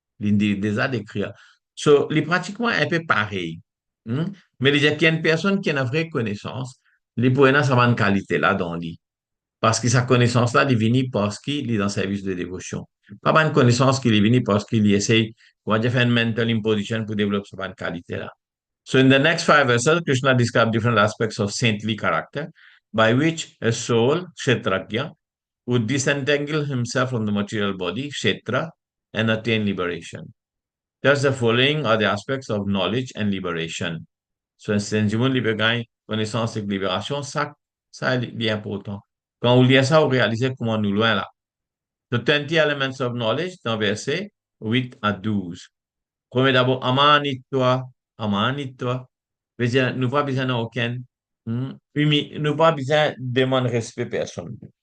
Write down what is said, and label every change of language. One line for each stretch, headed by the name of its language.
French: Il déjà décrit. So, il est pratiquement un peu pareil. Hmm? Mais il y a une personne qui a une vraie connaissance, il peut avoir une qualité là dans lui. Parce que sa connaissance-là, elle est venue parce qu'il est dans le service de dévotion. Pas une connaissance qui est venue parce qu'il essaie, on va dire, faire une mental imposition pour développer cette qualité-là.
English: So in the next 5 verses, Krishna describes different aspects of saintly character by which a soul, Kshetrajna, would disentangle himself from the material body, Kshetra, and attain liberation. Thus, the following are the aspects of knowledge and liberation.
French: So, c'est une libération, connaissance et libération, ça est important. Quand on lit ça, on réalise comment nous loin là.
English: The 20 elements of knowledge
French: dans verset 8 à 12. Premier d'abord, amanitwa, amanitwa. Veut nous pas besoin d'aucun, nous pas besoin de demander respect personne.